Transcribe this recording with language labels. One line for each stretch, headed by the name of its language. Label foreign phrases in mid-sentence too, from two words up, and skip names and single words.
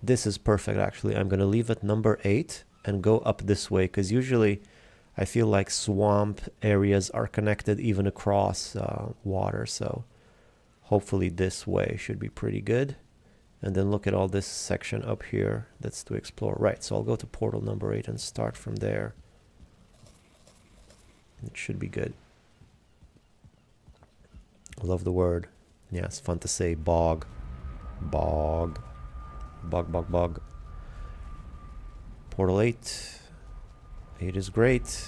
English: This is perfect, actually. I'm going to leave at number 8 and go up this way, because usually I feel like swamp areas are connected even across water, so hopefully this way should be pretty good. And then look at all this section up here that's to explore. Right, so I'll go to portal number 8 and start from there. It should be good. I love the word. Yeah, it's fun to say. Bog. Bog. Bog, bog, bog. Portal 8. 8 is great.